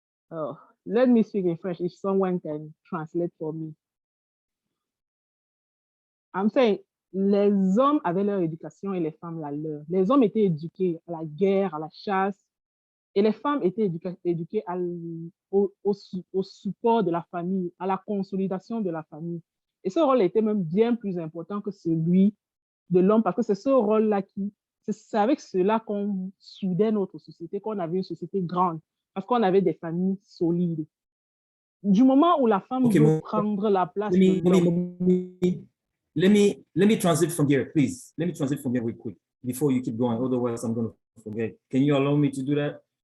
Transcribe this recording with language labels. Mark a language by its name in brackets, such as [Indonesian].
[English] Oh, let me speak in French if someone can translate for me. I'm saying, [French] les hommes avaient leur éducation et les femmes la leur. Les hommes étaient éduqués à la guerre, à la chasse, et les femmes étaient éduquées au support de la famille, à la consolidation de la famille. Et ce rôle était même bien plus important que celui de l'homme, parce que c'est ce rôle-là c'est avec cela qu'on soudait notre société, qu'on avait une société grande, parce qu'on avait des familles solides. Du moment où la femme veut prendre la place de l'homme. [English] Let me transit from here, please. Let me transit from here real quick before you keep going. Otherwise, I'm going to forget. Can you allow me to do that?